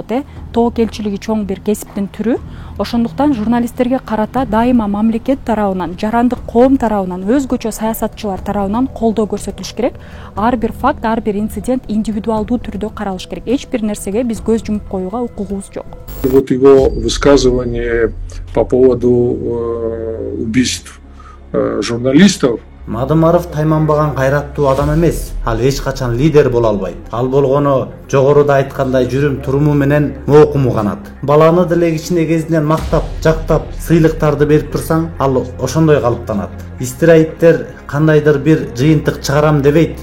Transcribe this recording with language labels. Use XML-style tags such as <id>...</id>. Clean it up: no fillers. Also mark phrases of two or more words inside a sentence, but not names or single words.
<ky>Тоокелчилиги чоң бир кесиптин түрү. Ошондуктан журналисттерге карата дайыма мамлекет тарабынан, жарандык коом тарабынан, өзгөчө саясатчылар тарабынан колдоо көрсөтүлүш керек. Ар бир факт, ар бир инцидент индивидуалдуу түрдө каралыш керек. Эч бир нерсеге биз көз жумуп коюуга укугубуз жок.</ky> <ru>Вот его высказывание по поводу убийств журналистов</ru> <ky>Мадымаров тайманбаган кайраттуу адам эмес. Ал эч качан лидер боло албайт. Ал болгону жогоруда айткандай жүрүм туруму менен моокуму канат. Баланы деле кичине кезинен мактап, жактап, сыйлыктарды берип турсаң, ал ошондой калыптанат. Истираиттер кандайдыр бир жыйынтык чыгарам дебейт.</ky>